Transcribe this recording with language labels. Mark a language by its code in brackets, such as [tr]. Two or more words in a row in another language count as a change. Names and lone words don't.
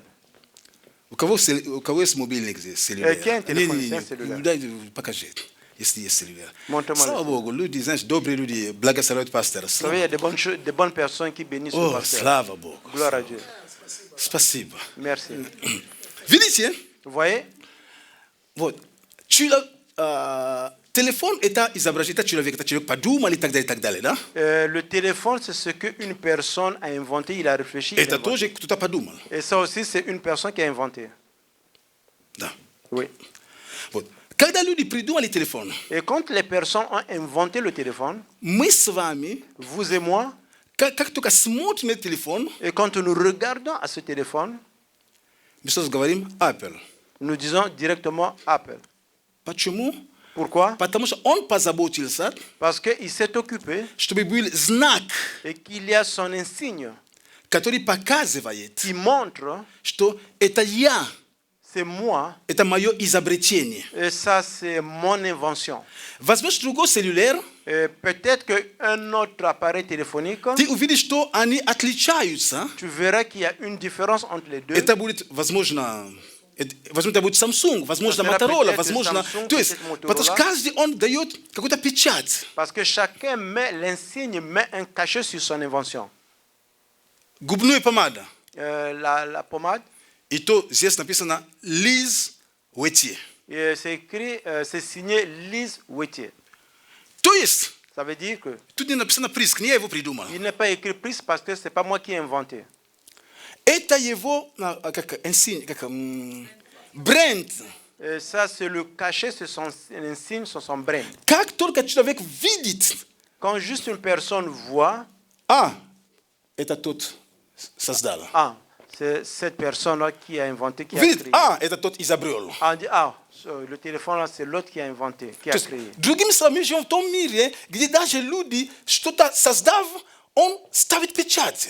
[ru] У кого есть мобильник здесь, целлюлер? Какие телефоны есть целлюлер? Дай, покажи, если есть целлюлер. [fr] Montre-moi [ru] Слава [fr] le- [ru] Богу, люди, знаешь, добрые люди, благословляют пастора. [fr] Vous savez, il y a des bonnes personnes qui bénissent le [ru] О, [fr] pasteur. [ru] слава Богу. [fr] Gloire à Dieu. [ru] Спасибо. [fr] Merci. [ru] Видите? [fr] Vous voyez? [ru] Вот. Телефон это изображение, это человек подумал и так далее, да? [fr] Le téléphone, c'est ce qu'une personne a inventé, il a réfléchi. il a [ru] Это [fr] inventé. [ru] тоже кто-то подумал. [fr] Et ça aussi, c'est une personne qui a inventé. [ru] Да. [fr] Oui. [ru] Вот. Когда люди придумали телефон, [fr] Et quand les personnes ont inventé le téléphone, [ru] мы с вами, [fr] vous et moi, [ru] как только смотрим на телефон, [fr] et quand nous regardons à ce téléphone, [ru] мы сразу говорим Apple. [fr] nous disons directement Apple. [ru] Почему? [fr] Pourquoi? [ru] Потому что он позаботился, [fr] Parce qu'il s'est occupé [ru] чтобы был знак, [fr] et qu'il y a son insigne [ru] который показывает, [fr] qui montre [ru] что это я, [fr] c'est moi [ru] это мое изобретение. [fr] et ça, c'est mon invention. [ru] Возьмешь другой целлюлер, [fr] Et peut-être qu'un autre appareil téléphonique, [ru] ты увидишь, что они отличаются. [fr] tu verras qu'il y a une différence entre les deux. [ru] Это будет, возможно, это будет Samsung, возможно, Это Motorola, [fr] peut-être [ru] возможно. [fr] Samsung, [ru] То есть, [fr] peut-être [ru] потому что [fr] Motorola. [ru] каждый он дает какую-то печать. [fr] Parce que chacun met l'insigne, met un cachet sur son invention. [ru] Губная помада. [fr] La pommade, [ru] И то здесь написано Liz Wetier. [fr] et c'est écrit, c'est signé Lise Wetier. [ru] То есть, [fr] Ça veut dire que [ru] тут не написано приск, не я его придумал. [fr] il n'est pas écrit plus parce que c'est pas moi qui ai inventé. [ru] Это его, как бренд. [fr] Et ça, c'est le cachet, c'est son insigne, c'est son brand. [ru] Как только человек видит, [fr] Quand juste une personne voit, [ru] это тот создал. [fr] ah, c'est cette personne-là qui a inventé, qui a [ru] Видит, [fr] créé. [ru] это тот изобрел. [fr] On dit, le téléphone-là, c'est l'autre qui a inventé, qui a [ru] То есть, [fr] créé. [ru] другими словами, мы живем в том мире, где даже люди, что-то создав, он ставит печать.